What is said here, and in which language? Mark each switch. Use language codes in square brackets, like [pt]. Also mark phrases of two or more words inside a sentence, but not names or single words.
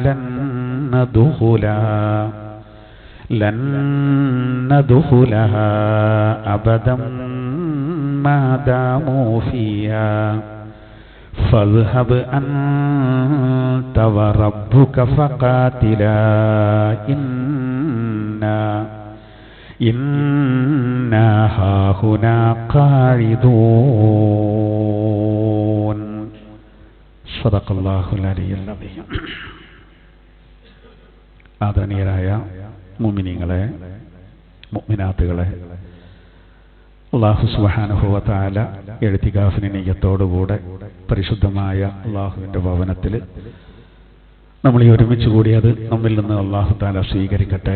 [ar] لن ندخلها أبدا ما داموا فيها فاذهب أنت وربك فقاتلا إنا هاهنا قاعدون. صدق الله العلي العظيم. [ml] ആദരണീയരായ മുഅ്മിനീങ്ങളെ, മുഅ്മിനാത്തുകളെ, [ar] الله سبحانه و تعالى [ml] ഇഅ്തികാഫിന്റെ നിയ്യത്തോടുകൂടെ പരിശുദ്ധമായ അല്ലാഹുവിന്റെ ഭവനത്തിൽ നമ്മൾ ഈ ഒരുമിച്ച് കൂടിയത് നമ്മിൽ നിന്ന് [ar] الله تعالى [ml] സ്വീകരിക്കട്ടെ.